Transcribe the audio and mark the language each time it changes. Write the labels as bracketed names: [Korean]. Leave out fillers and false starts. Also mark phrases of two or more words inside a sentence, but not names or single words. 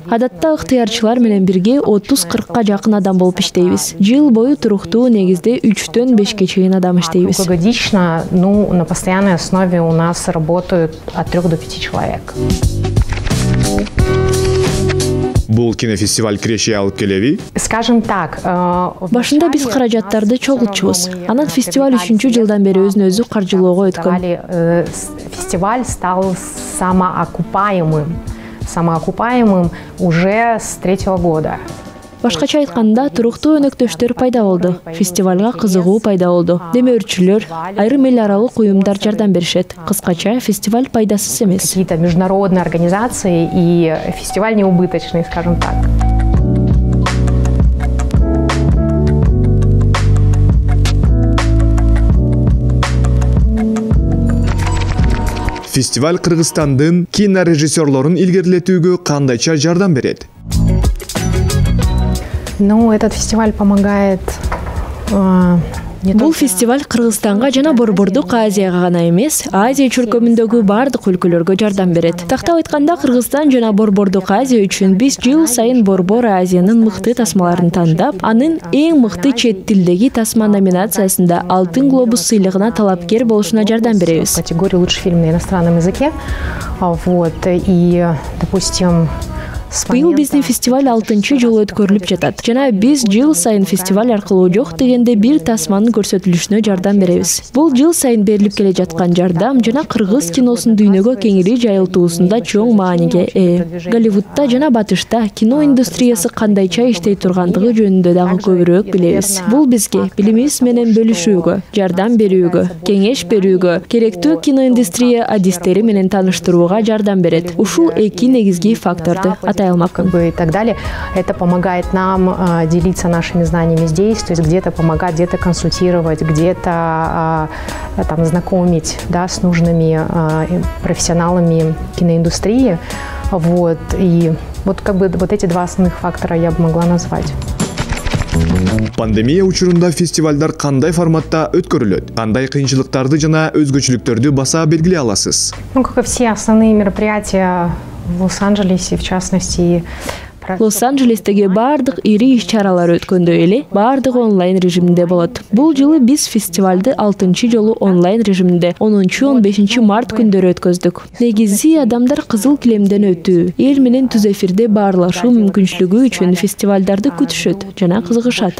[Kyrgyz] Адатта ыктыярчылар менен бирге 30-40ка жакын адам болуп иштейбиз. Жыл бою туруктуу негизде 3-төн 5-ке чейин адам иштейбиз. [Russian] Круглогодично, на постоянной основе у нас работают от 3 до 5 человек. [Kyrgyz] Бул кинофестиваль киреше алып келеби? [Russian] Скажем так, [Kyrgyz] башында биз каражаттарды чогултчубуз. Анан фестиваль 3-чү жылдан бери өзүн өзү каржылоого өткөн. [Russian] Фестиваль стал самоокупаемым уже с 3-го года. [Kyrgyz] Башкача айтканда, туруктуу өнөктөштөр пайда болду. Фестивалга кызыгуу пайда болду. Демөөрчүлөр, айрым эл аралык уюмдар жардам беришет. Кыскача, фестиваль пайдасыз эмес. [Russian] Какие-то международные организации, и фестиваль неубыточный, скажем так. [Kyrgyz] Фестиваль Кыргызстандын кинорежиссерлорун илгерилетүүгө кандайча жардам берет? [Russian] Ну, этот фестиваль помогает... [Kyrgyz] Бул фестиваль Кыргызстанга жана Борбордук Азияга гана эмес, Азия чөлкөмүндөгү бардык өлкөлөргө жардам берет. Тактап айтканда, Кыргызстан жана Борбордук Азия үчүн биз жыл сайын Борбор Азиянын мыкты тасмаларын тандап, анын эң мыкты чет тилдеги тасма номинациясында Алтын глобус сыйлыгына талапкер болушуна жардам беребиз. [Russian] Категория лучший фильм на иностранном языке. Вот, и, допустим, [Kyrgyz] Быйыл биздин фестиваль 6-чы жолу өткөрүлүп жатат. Жана биз жыл сайын фестиваль аркылуу жок дегенде бир тасманын көрсөтүлүшүнө жардам беребиз. Бул жыл сайын берилип келе жаткан жардам жана кыргыз киносун дүйнөгө кеңири жайылтуусунда чоң мааниге ээ. Голливудта жана батышта кино индустриясы кандайча иштей тургандыгы жөнүндө дагы көбүрөөк билебиз. Бул бизге билимибиз менен бөлүшүүгө, жардам берүүгө, кеңеш берүүгө, керектүү киноиндустрия адистери менен тааныштырууга жардам берет. Ушул эки негизги факторду [Russian] и так далее. Это помогает нам делиться нашими знаниями здесь, то есть где-то помогать, где-то консультировать, где-то там знакомить, да, с нужными профессионалами киноиндустрии. Вот. И вот вот эти два основных фактора я бы могла назвать. [Kyrgyz] Пандемия учурунда фестивалдар кандай форматта өткөрүлөт? Кандай кыйынчылыктарды жана өзгөчөлүктөрдү баса белгилей аласыз? [Russian] Ну, как и все основные мероприятия в Лос-Анджелесе, в частности, [Kyrgyz] Лос-Анджелестеги бардык ири иш-чаралар өткөндөй эле бардыгы онлайн режиминде болот. Бул жылы биз фестивалды 6-чы жолу онлайн режиминде 10-15 март күндөрү өткөздүк. Негизи адамдар кызыл килемден өтүү, эл менен түз эфирде баарлашуу мүмкүнчүлүгү үчүн фестивалдарды күтүшөт жана кызыгышат.